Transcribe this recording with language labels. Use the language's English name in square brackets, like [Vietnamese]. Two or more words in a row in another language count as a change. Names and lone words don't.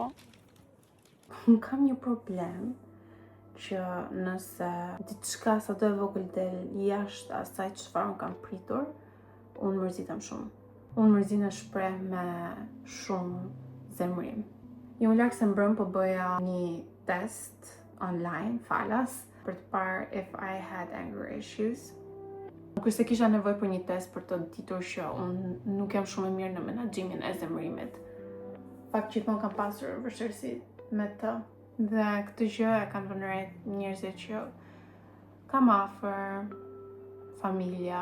[Albanian] Unë kam një problem që nëse diçka sa do e vogël del jashtë asaj çfarë unë kam pritur, unë mërzitem shumë. Unë mërzinë e shpreh me shumë zemrim. Jo më larg se mbrëm po bëja një test online falas për të parë [English] if I had anger issues. [Albanian] Nuk është se kisha nevojë për një test për të ditur që unë nuk jam shumë e mirë në menaxhimin e zemrimit. Fakt gjithmonë kam pasur vështirësi me të dhe këtë gjë e kanë vënë re njerëzit që kam afër, familja.